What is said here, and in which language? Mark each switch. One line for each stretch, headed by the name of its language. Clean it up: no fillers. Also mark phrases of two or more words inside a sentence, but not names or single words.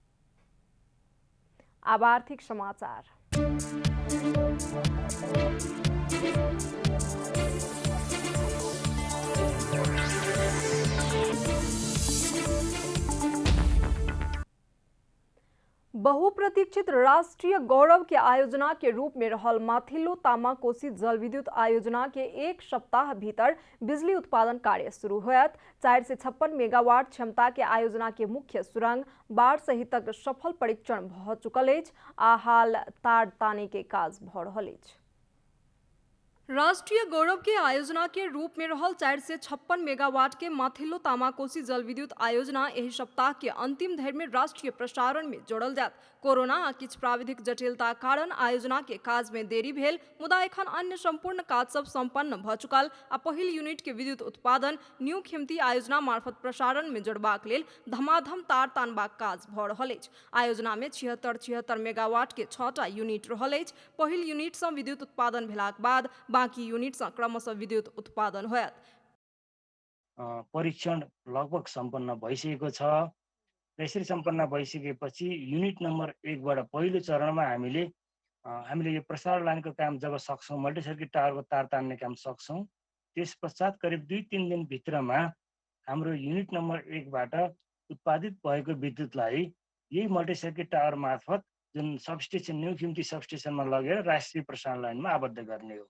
Maithili: अब आर्थिक समाचार। बहुप्रतीक्षित राष्ट्रीय गौरव के आयोजना के रूप में रहल माथिल्लो तामाकोसी जल विद्युत आयोजना के 1 सप्ताह भीतर बिजली उत्पादन कार्य शुरू होयत। 456 मेगावाट क्षमता के आयोजना के मुख्य सुरंग बाढ़ सहितक सफल परीक्षण भ चुकल अछि आ हाल तार ताने के काज भ रहल अछि। राष्ट्रीय गौरव के आयोजना के रूप में रहल 456 मेगावाट के माथिल्लो तामाकोसी जल विद्युत आयोजना यही सप्ताह के अंतिम धरि में राष्ट्रीय प्रसारण में जोड़ल जात। कोरोना आ किछ प्राविधिक जटिलता कारण आयोजना के काज में देरी भेल, मुदा एखन अन्य संपूर्ण काज सब संपन्न भ चुकल आ पहिल यूनिट के विद्युत उत्पादन न्यू खिमती आयोजना मार्फत प्रसारण में जोड़बाक लेल धमाधम तार तानबाक काज भ रहल अछि। आयोजना में 76 मेगावाट के 6टा यूनिट रहल अछि। पहिल यूनिट सँ विद्युत उत्पादन भेलाक बाद बाँकी यूनिट सँ क्रमशः विद्युत उत्पादन होयत।
Nepali: परीक्षण लगभग सम्पन्न भइसकेको छ। यसरी सम्पन्न भइसकेपछि
English: unit number
Nepali: 1 बाट पहिलो चरणमा हामीले यो प्रसारण लाइनको काम जब सक्छौँ, मल्टी सर्किट टावरको तार तान्ने काम सक्छौँ, त्यस पश्चात करिब 2-3 दिन भित्रमा हाम्रो युनिट नम्बर 1 बाट उत्पादित भएको विद्युतलाई यही
English: multi circuit tower
Nepali: मार्फत जुन सबस्टेसन न्यू खिम्ती सबस्टेसनमा लगेर राष्ट्रिय प्रसारण लाइनमा आबद्ध गर्ने हो।